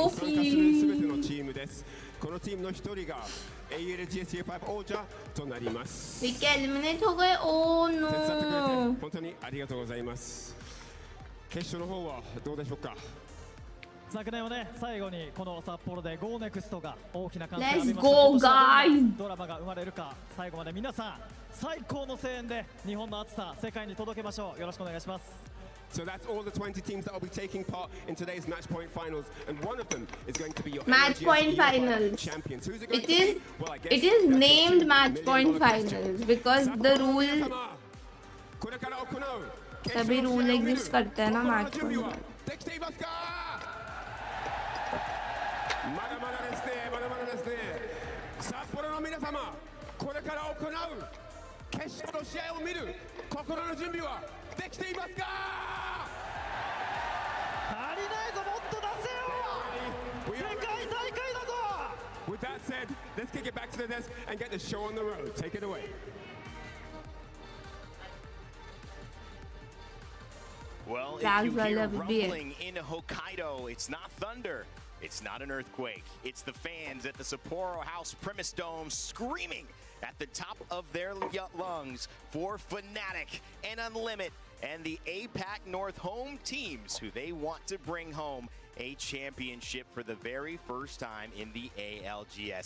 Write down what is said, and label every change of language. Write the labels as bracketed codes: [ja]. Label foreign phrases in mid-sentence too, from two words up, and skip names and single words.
[hi] कॉफी [ja] のチームです。このチームの一人が ALGS5 王者となります。 [hi] वे क्या एलिमिनेट हो गए? ओह [ja] 手伝ってくれて [hi] नो [ja] 本当にありがとうございます。決勝の方はどうでしょうか。昨年はね、最後にこの札幌で GO NEXT が大きな歓声を浴び [en] Let's [ja] ました。 [en] go [ja] 今年はどん [en] guys [ja] なドラマが生まれるか、最後まで皆さん最高の声援で日本の熱さ世界に届けましょう。よろしくお願いします。 [en] So that's all the 20 teams that will be taking part in today's match point finals, and one of them is going to be your Match point finals. champions. Who's it going It to is be? Well, I guess it is that's named the match $1 point million question. finals because the rule [ja] これから行う [hi] सभी रूल एग्जिस्ट करते हैं ना मैच [ja] 準備 [en] point [ja] はできていますか。まだまだですね、まだまだですね。札幌の皆様、これから行う決勝の試合を見る心の準備はできていますか。足りないぞ、もっと出せよ。世界大会だぞ。 [en] With that said, let's kick it back to the desk and get the show on the road. Take it away. Well, if That's you why I hear love the beer. rumbling in Hokkaido, it's not thunder, it's not an earthquake. It's the fans at the Sapporo House Premise Dome screaming at the top of their lungs for Fnatic and Unlimit and the APAC North home teams who they want to bring home a championship for the very first time in the ALGS.